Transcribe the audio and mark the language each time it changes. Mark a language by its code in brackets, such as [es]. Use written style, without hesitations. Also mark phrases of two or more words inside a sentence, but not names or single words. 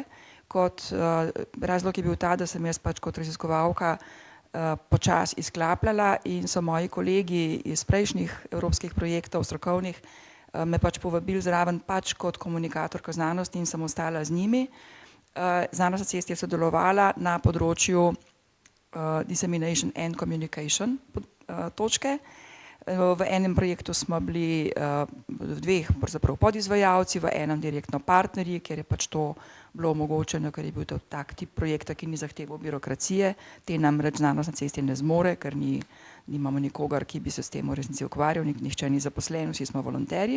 [sl] Razlog je bil ta, da sem jaz pač kot raziskovalka počasi izklapljala in so moji kolegi iz prejšnjih evropskih projektov, strokovnih, me pač povabili zraven pač kot komunikatorka znanosti in sem ostala z njimi. Znanost na cesti je sodelovala na področju [en] dissemination and communication [sl] točke. V enem projektu smo bili v 2 podizvajalci, v enem direktno partnerji, kjer je pač to bilo omogočeno, ker je bil to tak tip projekta, ki ni zahteval birokracije. Te namreč znanost na cesti ne zmore, ker nimamo nikogar, ki bi se s tem v resnici ukvarjal, nihče ni zaposlen, vsi smo volonterji.